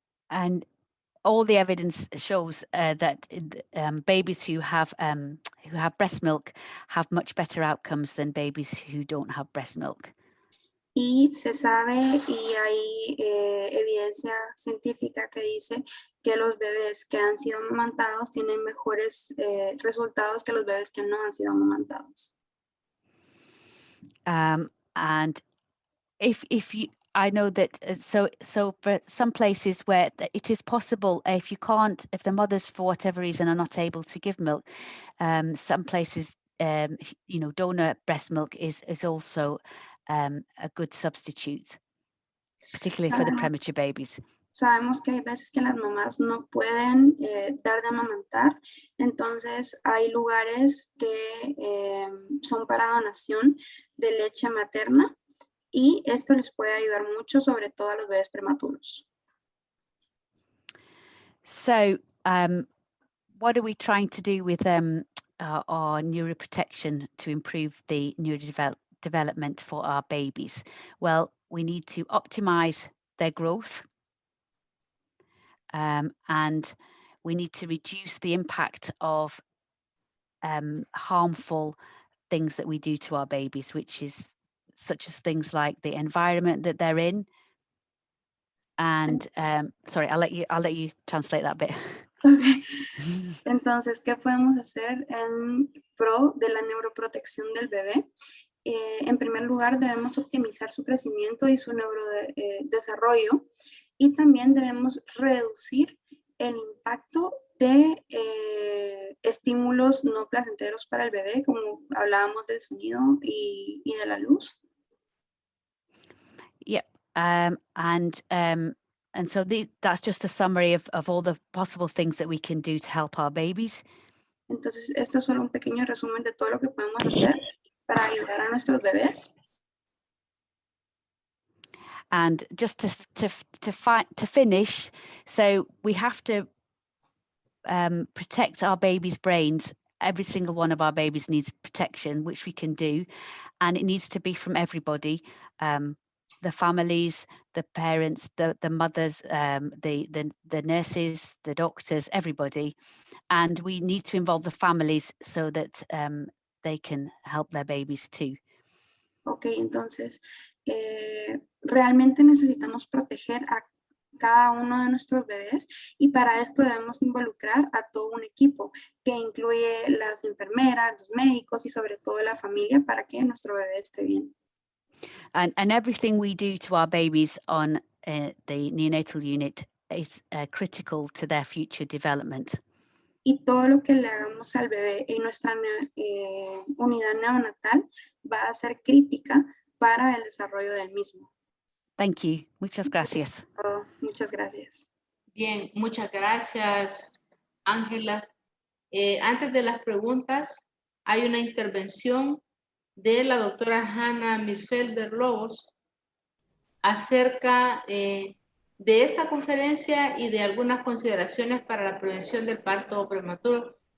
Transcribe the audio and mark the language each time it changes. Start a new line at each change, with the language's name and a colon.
English: And all the evidence shows that babies who have breast milk have much better outcomes than babies who don't have breast milk.
Spanish: Y se sabe y hay evidencia científica que dice que los bebés que han sido amamantados tienen mejores resultados que los bebés que no han sido amamantados.
English: And if you, I know that so for some places where it is possible, if the mothers for whatever reason are not able to give milk, some places you know, donor breast milk is also a good substitute, particularly for the premature babies.
Spanish: Sabemos que hay veces que las mamás no pueden dar de amamantar, entonces hay lugares que son para donación de leche materna y esto les puede ayudar mucho, sobre todo a los bebés prematuros.
English: So, what are we trying to do with our neuroprotection to improve the neurodevelopment for our babies? Well, we need to optimize their growth. And we need to reduce the impact of harmful things that we do to our babies, which is such as things like the environment that they're in. And sorry, I'll let you translate that bit. Okay.
Spanish: Entonces, ¿qué podemos hacer en pro de la neuroprotección del bebé? En primer lugar, debemos optimizar su crecimiento y su neurodesarrollo y también debemos reducir el impacto de estímulos no placenteros para el bebé, como hablábamos del sonido y de la luz.
English: And so that's just a summary of all the possible things that we can do to help our babies.
Spanish: Entonces, esto es solo un pequeño resumen de todo lo que podemos hacer para ayudar a nuestros bebés.
English: And just to finish, so we have to protect our babies' brains. Every single one of our babies needs protection, which we can do, and it needs to be from everybody. The families, the parents, the mothers, the nurses, the doctors, everybody. And we need to involve the families so that they can help their babies too.
Spanish: Ok, entonces, realmente necesitamos proteger a cada uno de nuestros bebés y para esto debemos involucrar a todo un equipo que incluye las enfermeras, los médicos y sobre todo la familia para que nuestro bebé esté bien.
English: And everything we do to our babies on the neonatal unit is critical to their future development.
Spanish: Y todo lo que le hagamos al bebé en nuestra unidad neonatal va a ser crítica para el desarrollo del mismo.
English: Thank you.
Spanish: Muchas gracias. Muchas gracias. Bien, muchas gracias, Ángela. Antes de las preguntas, hay una intervención de la doctora Hannah Misfelder Lobos acerca de esta conferencia y de algunas consideraciones para la prevención del parto prematuro.